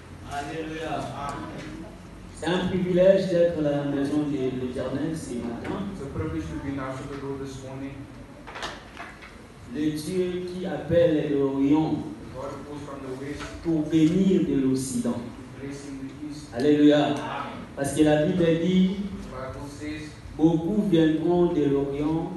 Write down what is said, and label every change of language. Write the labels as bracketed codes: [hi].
[fr] Alléluia. C'est un privilège d'être à la maison de l'Éternel ce matin. [en] It's a privilege to be in the house of the Lord this morning. [fr] Le Dieu qui appelle l'Orient [en] God who goes from the west, [fr] pour bénir de l'Occident. [en] blessing the east. [fr] Alléluia. Parce que la Bible dit: [en] The Bible says, [fr] beaucoup viendront de l'Orient